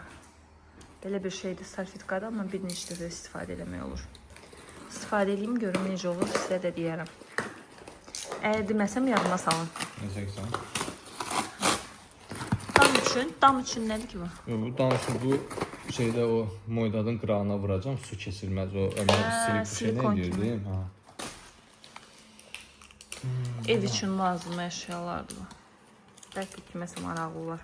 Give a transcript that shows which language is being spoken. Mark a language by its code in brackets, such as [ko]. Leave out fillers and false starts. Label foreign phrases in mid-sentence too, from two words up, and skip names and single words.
[az] Belə bir şeydir salfetkada, amma bir neçə dəfə istifadə eləmək olur. İstifadə edeyim, görüm necə olur, sizə də deyərəm. Əgər deməsəm yadıma salın. Ne çəksən? Tam üçün? Dam üçün nədir ki bu? Bu danışır, bu şeydə o moydadın qırağına vuracam, su kesilməz. O silik bir şey silikon [tr] ne diyor [az] kimi. [tr] değil mi? Ha. [az] Ev üçün lazım əşyalardır. Bəlkə kiməsə maraqlı var.